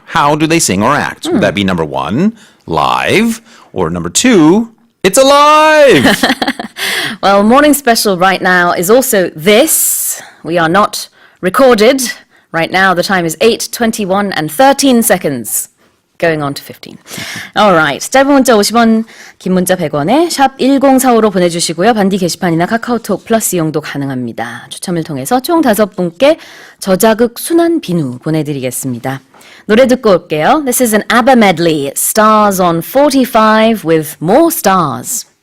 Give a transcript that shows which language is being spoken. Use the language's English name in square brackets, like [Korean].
[English] How do they sing or act? Would that be number 1, live, or number 2, it's alive? Well, Morning Special right now is also this. We are not recorded. Right now, the time is 8:21 and 13 seconds. Going on to 15. Alright. [Korean] 짧은 문자 50원, 긴 문자 100원에 샵 1045로 보내주시고요. 반디 게시판이나 카카오톡 플러스 이용도 가능합니다. 추첨을 통해서 총 5분께 저자극 순한 비누 보내드리겠습니다. 노래 듣고 올게요. [English] This is an ABBA medley. Stars on 45 with more stars.